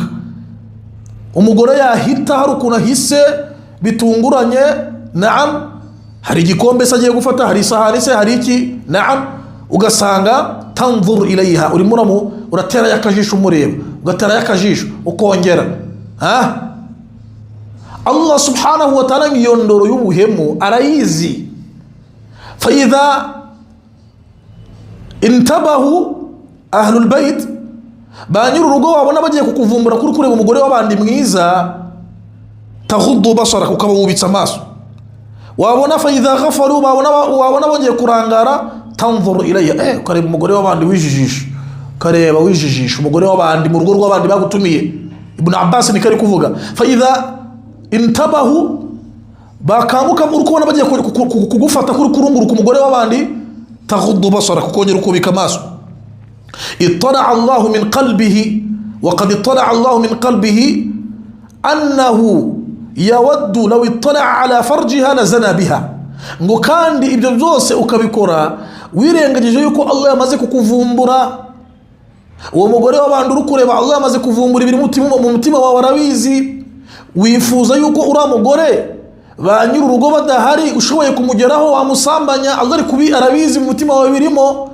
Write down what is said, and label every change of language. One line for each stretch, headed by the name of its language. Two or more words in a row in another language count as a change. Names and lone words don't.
Kinyarwanda: Umugore yahita hari ukuntu ahise bitunguranye, naam, hari igikombe se agiye gufata, hari isahani se, hari iki, naam, ugasanga
Arabic: تنظر إليها,
Kinyarwanda: urimo uratera yakajisho umureba, ugatera yakajisho ukongera. Allah
Arabic: سبحانه وتعالى
Kinyarwanda: ngiyondoro y'ubuhemu arayizi.
Arabic: فإذا انتبه أهل البيت,
Kinyarwanda: banyuru urugo wabona bagiye kukuvumbura kuri kureba umugore w'abandi mwiza,
Arabic: تغض بصرك,
Kinyarwanda: ukaba wubitsa amaso. Wabona
Arabic: فإذا غفلوا,
Kinyarwanda: wabona bagiye kurangara,
Arabic: تنظر إليّ,
Kinyarwanda: ukareba umugore w'abandi wijijisha, ukareba wijijisha umugore w'abandi mu rugo rw'abandi bagutumiye. Ibn Abbas ni kari kuvuga
Arabic: فإذا انتبهوا,
Kinyarwanda: bakanguka uri kubona bagiye kugufata kuri kurunguruka umugore w'abandi,
Arabic: تغض بصرك,
Kinyarwanda: ukongera ukubika amaso.
Arabic: اطلع الله من قلبه وقد اطلع الله من قلبه أنه يود لو اطلع على فرجها لزنا بها.
Kinyarwanda: ngo kandi ibyo byose ukabikora wirengagije yuko Allah yamaze kukuvumbura. Uwo mugore w'abandi uri kureba Allah yamaze kuvumbura ibiri mu mutima wawe, arabizi. Wifuza yuko uri umugore ba nyiri urugo badahari ushoboye kumugeraho wamusambanya, Allah ari kubi arabizi mu mutima wawe birimo.